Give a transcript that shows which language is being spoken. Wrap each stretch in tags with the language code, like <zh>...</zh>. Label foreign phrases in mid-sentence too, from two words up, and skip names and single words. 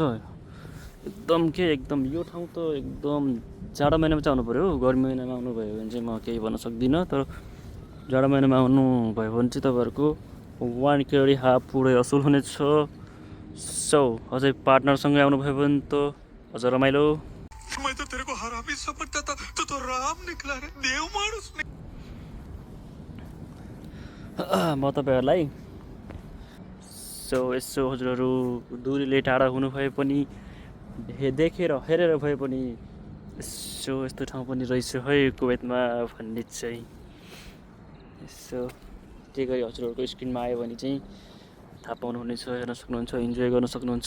<ne>एकदम यो ठाउँ त एकदम जाडो महिनामा चाहिँ आउनु पऱ्यो। गर्मी महिनामा आउनुभयो भने चाहिँ म केही भन्न सक्दिनँ, तर जाडो महिनामा आउनुभयो भने चाहिँ तपाईँहरूको 1 केडी हाफ पुरै असुल हुनेछ। सो अझै पार्टनरसँगै आउनुभयो भने त अझ रमाइलो।</ne> <hi>मैं तो तेरे को हरामी समझता था, तू तो राम निकला रे, देव मानुस।</hi> <ne>म तपाईँहरूलाई यसो हजुरहरू दूरीले टाढा हुनुभए पनि हेरेर भए पनि यसो यस्तो ठाउँ पनि रहेछ है कुवेतमा भन्ने चाहिँ यसो के गरी हजुरहरूको स्क्रिनमा आयो भने चाहिँ थाहा पाउनुहुनेछ, हेर्न सक्नुहुन्छ, इन्जोय गर्न सक्नुहुन्छ।</ne>